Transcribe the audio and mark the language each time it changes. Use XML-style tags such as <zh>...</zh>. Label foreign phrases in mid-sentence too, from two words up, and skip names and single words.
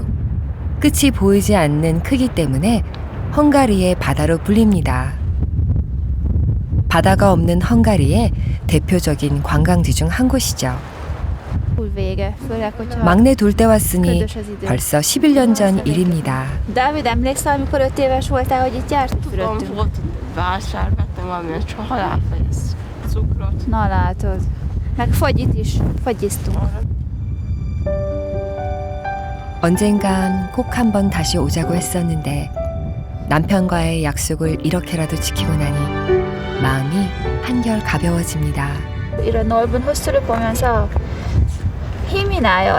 <ko>끝이 보이지 않는 크기 때문에 헝가리의 바다로 불립니다. 바다가 없는 헝가리의 대표적인 관광지 중 한 곳이죠. 막내 둘 때 왔으니 벌써 11년 전 일입니다.</ko> <hu>Dávid, emlékszel, amikor 5 éves voltál, hogy itt járt? Tudom, volt vásár, vettem valamilyen csokoládét, vagy cukrot. Na látod. Meg fagyit is, fagyiztunk.</hu> <ko>언젠간 꼭 한번 다시 오자고 했었는데 남편과의 약속을 이렇게라도 지키고 나니 마음이 한결 가벼워집니다. 이런 넓은 호수를 보면서 힘이 나요.</ko>